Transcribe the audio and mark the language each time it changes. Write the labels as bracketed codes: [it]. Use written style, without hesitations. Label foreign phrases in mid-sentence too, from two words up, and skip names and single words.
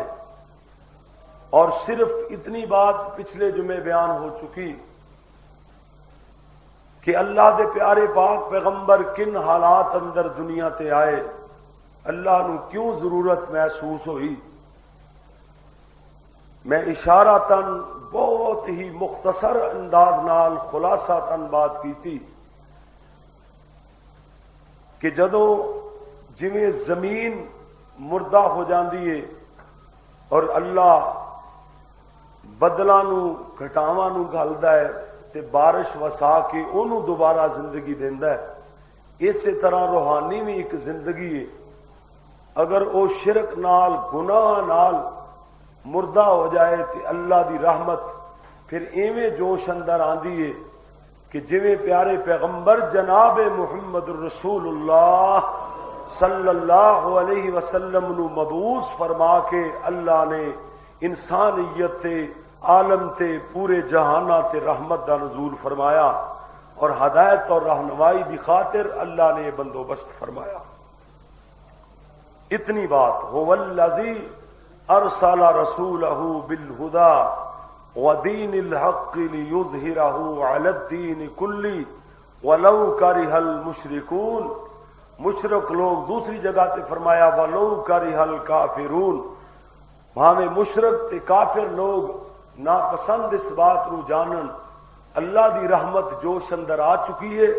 [pa] اور صرف اتنی بات پچھلے جمعے بیان ہو چکی کہ اللہ دے پیارے پاک پیغمبر کن حالات اندر دنیا تے آئے, اللہ نو کیوں ضرورت محسوس ہوئی. میں اشاراتاً بہت ہی مختصر انداز نال خلاصاتاً بات کی تھی کہ جدوں جویں زمین مردہ ہو جاندی ہے اور اللہ بدلاں نو گھٹاواں نو گھلدا ہے تے بارش وسا کے انہوں دوبارہ زندگی دیندا ہے, اسی طرح روحانی بھی ایک زندگی ہے. اگر او شرک نال گناہ نال مردہ ہو جائے تے اللہ دی رحمت پھر ایویں جوش اندر آندی ہے کہ جویں پیارے پیغمبر جناب محمد الرسول اللہ صلی اللہ علیہ وسلم نو مبعوث فرما کے اللہ نے انسانیت تے عالم تے پورے جہانہ تے رحمت دا نزول فرمایا اور ہدایت اور رہنمائی دی خاطر اللہ نے یہ بندوبست فرمایا. اتنی بات [ar] هو الذی ارسل رسولہ بالہدی ودین الحق لیظہرہ علی الدین کلی ولو کرہ المشرکون. [pa] مشرک لوگ دوسری جگہ تے فرمایا [ar] ولو کرہ الکافرون. [pa] بھاویں مشرک تے کافر لوگ ناپسند اس بات نو جانن, اللہ دی رحمت جوش اندر آ چکی ہے.